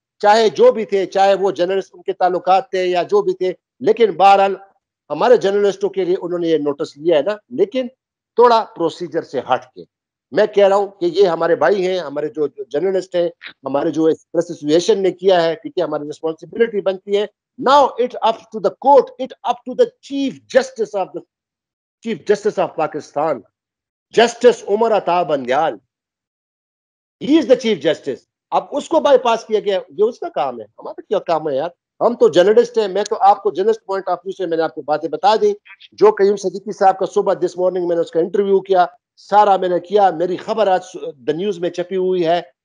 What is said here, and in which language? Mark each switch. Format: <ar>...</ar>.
<ur>چاہے جو بھی تھے, چاہے وہ جرنلسٹ ان کے تعلقات تھے یا جو بھی تھے, لیکن بہرحال ہمارے جرنلسٹوں کے لیے انہوں نے یہ نوٹس لیا ہے نا, لیکن تھوڑا پروسیجر سے ہٹ کے. میں کہہ رہا ہوں کہ یہ ہمارے بھائی ہیں, ہمارے جو جرنلسٹ ہیں, ہمارے جو پریس ایسوسیشن نے کیا ہے, ٹھیک ہے, ہماری رسپانسبلٹی بنتی ہے.</ur> <en>Now it up to the court, it up to the Chief Justice of Pakistan, Justice Umar Ata Bandial. He is the Chief Justice.</en> <ur>اب اس کو بائی پاس کیا گیا, یہ اس کا کام ہے, ہمارا کیا کام ہے یار؟ ہم تو جرنلسٹ ہیں. میں تو آپ کو جرنلسٹ پوائنٹ آف ویو سے میں نے آپ کو باتیں بتا دی. جو قیوم صدیقی صاحب کا صبح دس مارننگ میں نے اس کا انٹرویو کیا, سارا میں نے کیا. میری خبر آج دا نیوز میں چھپی ہوئی ہے.</ur>